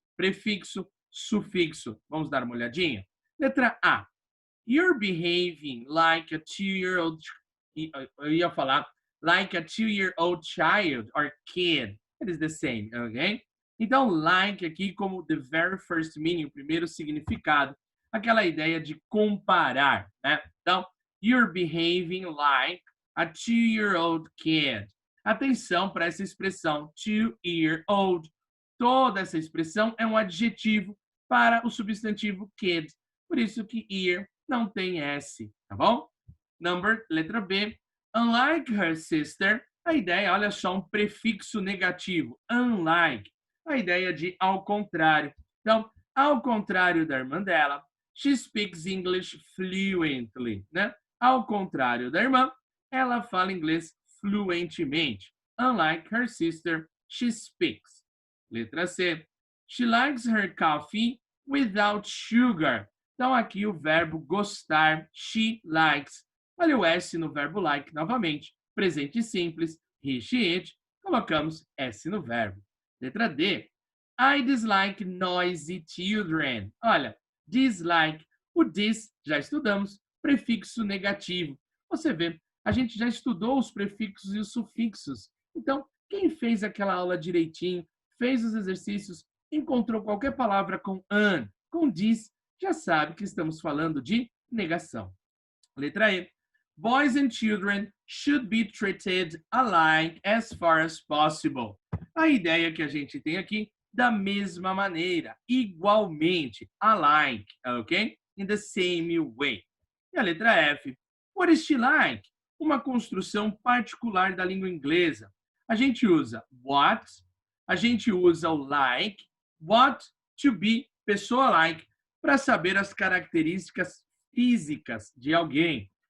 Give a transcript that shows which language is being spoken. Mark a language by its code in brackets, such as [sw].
[pt] Prefixo, sufixo. Vamos dar uma olhadinha? Letra A. [en] You're behaving like a two-year-old... [pt] Eu ia falar [en] like a two-year-old child or kid. It is the same, ok? [pt] Então, like aqui como [en] the very first meaning, [pt] o primeiro significado, aquela ideia de comparar, né? [en] Então, you're behaving like a two-year-old kid. [pt] Atenção para essa expressão, two-year-old. Toda essa expressão é um adjetivo para o substantivo kid. Por isso que year não tem S, tá bom? Letra B. Unlike her sister, a ideia, olha só, um prefixo negativo. Unlike. A ideia de ao contrário. Então, ao contrário da irmã dela, [en] she speaks English fluently, [pt] né? Ao contrário da irmã, ela fala inglês fluentemente. [en] Unlike her sister, she speaks. [pt] Letra C. [en] She likes her coffee without sugar. [pt] Então, aqui o verbo gostar, [en] she likes. [pt] Olha o S no verbo like novamente. Presente simples, he, she, it. Colocamos S no verbo. Letra D. [en] I dislike noisy children. Olha, dislike. [pt] O dis, já estudamos, prefixo negativo. Você vê, a gente já estudou os prefixos e os sufixos. Então, quem fez aquela aula direitinho, fez os exercícios, encontrou qualquer palavra com an, com dis, já sabe que estamos falando de negação. Letra E. [en] Boys and children should be treated alike as far as possible. [pt] A ideia que a gente tem aqui, da mesma maneira, igualmente, alike, ok? [en] In the same way. [pt] E a letra F. [en] What is she like? [pt] Uma construção particular da língua inglesa. A gente usa what, a gente usa o like, what, to be, pessoa like, para saber as características físicas de alguém.